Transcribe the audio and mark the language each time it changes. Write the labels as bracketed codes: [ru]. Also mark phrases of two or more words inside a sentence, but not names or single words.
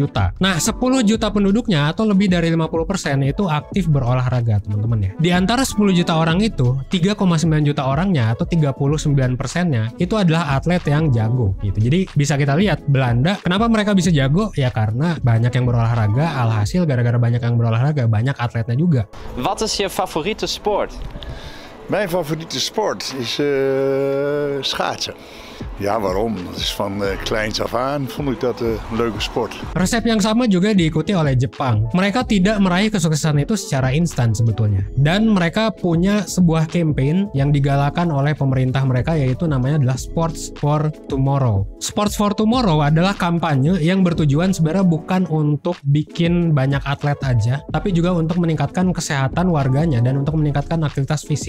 [id] Nah, 10 juta penduduknya atau lebih dari 50% itu aktif berolahraga, teman-teman ya. Di antara 10 juta orang itu, 3,9 juta orangnya atau 39%-nya itu adalah atlet yang jago gitu. Jadi bisa kita lihat Belanda, kenapa mereka bisa jago? Ya karena banyak yang berolahraga, alhasil gara-gara banyak yang berolahraga, banyak atletnya juga. [nl] Wat is je favoriete sport? Mijn favoriete sport is schaatsen. Ja, waarom? Dat is van kleins af aan vond ik dat een leuke sport. [id] Resep yang sama juga diikuti oleh Jepang. Mereka tidak meraih kesuksesan itu secara instan sebetulnya. Dan mereka punya sebuah campaign yang digalakan oleh pemerintah mereka, yaitu namanya adalah Sports for Tomorrow. Sports for Tomorrow adalah kampanye yang bertujuan sebenarnya bukan untuk bikin banyak atlet aja, tapi juga untuk meningkatkan kesehatan warganya dan untuk meningkatkan aktivitas fisik.